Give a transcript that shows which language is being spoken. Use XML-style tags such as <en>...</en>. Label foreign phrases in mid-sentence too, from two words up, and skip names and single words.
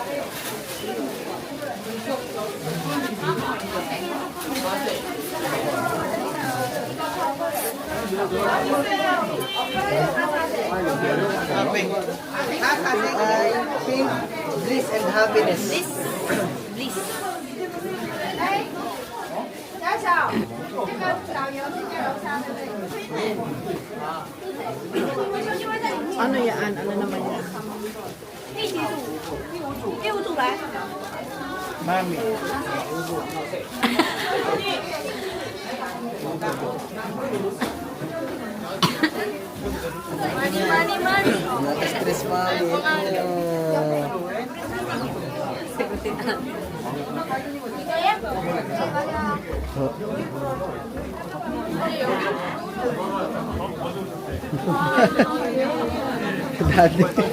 <en>I think bliss and happiness. Bliss.</en> <zh>小小，那个导游是在楼下，对不对？</zh> <tl>Ano yan? Ano naman yan?</tl> <zh>第五组来。</zh> <tl>Mami. Mani. Naka-stress mami. Daddy.</tl>